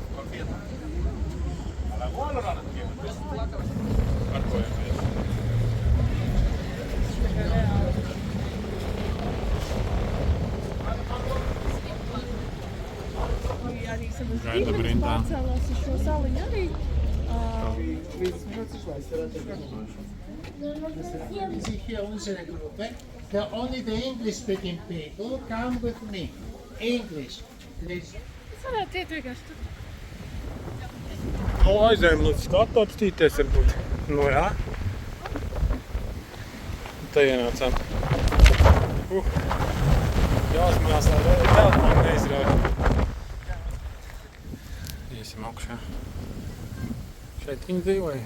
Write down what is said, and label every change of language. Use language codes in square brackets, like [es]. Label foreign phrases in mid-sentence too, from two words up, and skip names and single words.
[lv] Parkojamies. Gaidam rindā. Pārcēlās uz šo saliņu arī. [nl] Ici, hier, onze groep, hè. [en] only the English-speaking people come with me. English, please. [fi] Sä näet siitä ikästä. [lv] No aizējām līdz skatu apstīties varbūt. Nu jā. Te ienācām. Jāsmējās, lai telefonu neizrauj. Iesim augšā. Šeit viņi dzīvoja.